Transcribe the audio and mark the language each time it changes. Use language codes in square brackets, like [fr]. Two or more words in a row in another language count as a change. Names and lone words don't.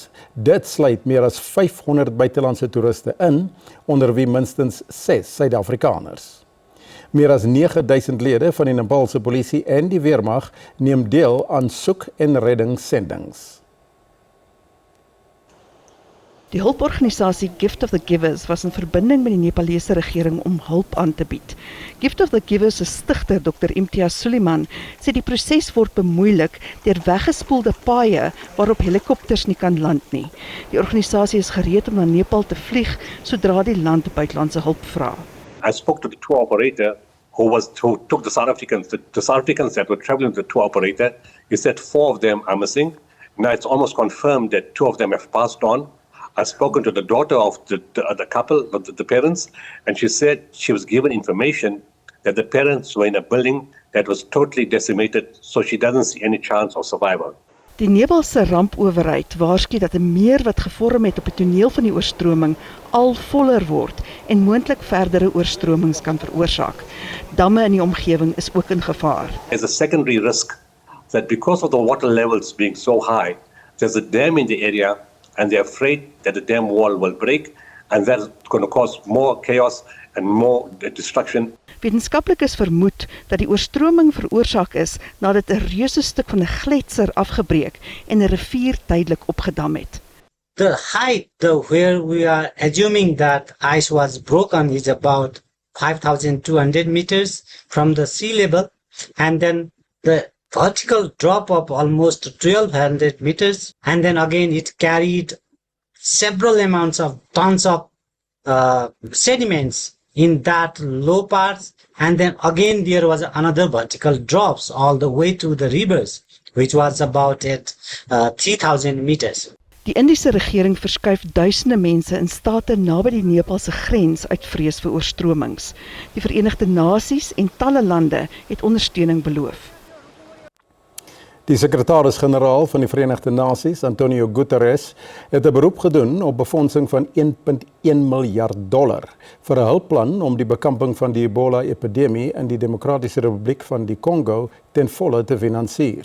[af] Dit sluit meer as 500 buitelandse toeriste in, onder wie minstens 6 Suid-Afrikaners. Meer as 9000 lede van die Nepalse polisie en die weermag neem deel aan soek- en reddingssendings. Die hulporganisasie Gift of the Givers was in verbinding met die Nepalese regering om hulp aan te bied. Gift of the Givers se stigter Dr. Imtiaz Suleiman sê die proses word bemoeilik deur weggespoelde paaie waarop helikopters nie kan land nie. Die organisasie is gereed om na Nepal te vlieg sodra die land buitelandse hulp vra. [en] I spoke to the tour operator who took the South Africans. The South Africans that were traveling with the tour operator, he said 4 of them are missing. Now it's almost confirmed that 2 of them have passed on. I've spoken to the daughter of the couple, the parents, and she said she was given information that the parents were in a building that was totally decimated, so she doesn't see any chance of survival. [af] Die Nepalse rampowerheid waarsku dat 'n meer wat gevorm het op die toneel van die oorstroming al voller word en moontlik verdere oorstromings kan veroorsaak. Damme in die omgewing is ook in gevaar. [en] There's a secondary risk that because of the water levels being so high, there's a dam in the area and they're afraid that the dam wall will break and that's going to cause more chaos and more destruction. [af] Wetenskaplikes vermoed dat die oorstroming veroorsaak is nadat 'n reuse stuk van 'n gletser afgebreek en 'n rivier tydelik opgedam het. [en] The height where we are assuming that ice was broken is about 5,200 meters from the sea level, and then the vertical drop of almost 1,200 meters, and then again it carried several amounts of tons of sediments in that low parts, and then again there was another vertical drops all the way to the rivers, which was about at 3,000 meters. [af] Die Indiese regering verskuif duisende mense in state naby die Nepalse grens uit vrees vir oorstromings. Die Verenigde Nasies en talle lande het ondersteuning beloof. Die sekretaris-generaal van die Verenigde Nasies, Antonio Guterres, het 'n beroep gedoen op befondsing van $1.1 miljard vir 'n hulpplan om die bekamping van die Ebola-epidemie in die Demokratiese Republiek van die Kongo ten volle te finansier.